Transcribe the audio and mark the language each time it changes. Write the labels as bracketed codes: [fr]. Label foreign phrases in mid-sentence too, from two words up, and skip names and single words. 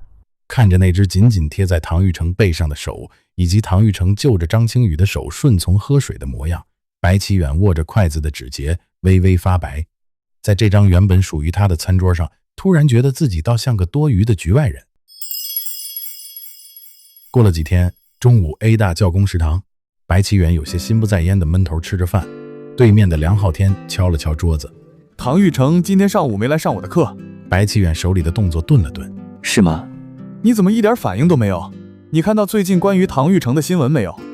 [zh] 看着那只緊緊貼在唐玉成背上的手，以及唐玉成就着張青宇的手順從喝水的模樣，白啟遠握着筷子的指節微微發白。在這張原本屬於他的餐桌上，突然覺得自己倒像個多餘的局外人。過了幾天，中午 A 大教工食堂，白啟遠有些心不在焉的悶頭吃着飯，對面的梁浩天敲了敲桌子。唐玉成今天上午沒來上我的課。白啟遠手裡的動作頓了頓。是嗎？你怎麼一點反應都沒有？你看到最近關於唐玉成的新聞沒有？